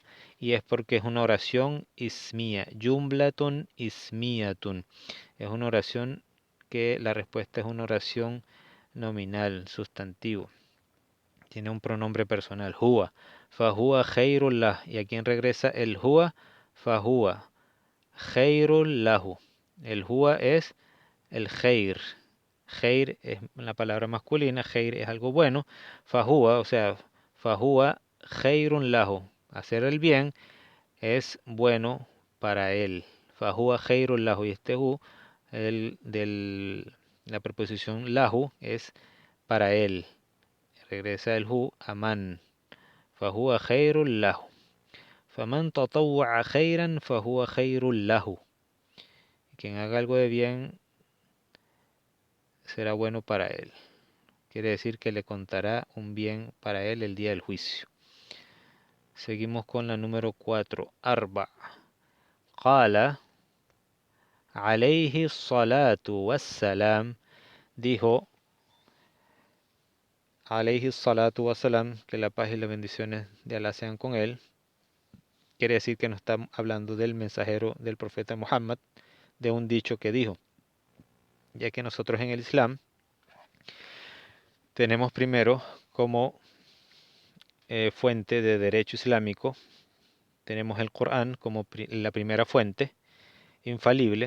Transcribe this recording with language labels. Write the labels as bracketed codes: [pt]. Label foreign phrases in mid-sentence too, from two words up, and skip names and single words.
[es] Y es porque es una oración ismía. [ar] جملةٌ اسميةٌ. [es] Es una oración que la respuesta es una oración nominal, sustantivo. Tiene un pronombre personal, huwa. [ar] فهو خير له. [es] ¿Y a quién regresa el huwa? [ar] فهو خير له. [es] El huwa es el khair. Khair es la palabra masculina, khair es algo bueno. Fahuwa, o sea, [ar] فهو خير له. [es] Hacer el bien es bueno para él. [ar] فهو خير له. [es] Y este hu, la preposición lahu es para él. Regresa el hu a man. [ar] فهو خير له. فمن تطوع خيرا فهو خير له. [es] Quien haga algo de bien será bueno para él. Quiere decir que le contará un bien para él el día del juicio. Seguimos con la número 4. Arba. [ar] قال عليه الصلاة والسلام. [es] Dijo [ar] عليه الصلاة والسلام, [es] que la paz y las bendiciones de Allah sean con él. Quiere decir que no está hablando del mensajero del profeta Muhammad, de un dicho que dijo. Ya que nosotros en el Islam tenemos primero como fuente de derecho islámico, tenemos el Corán como la primera fuente infalible.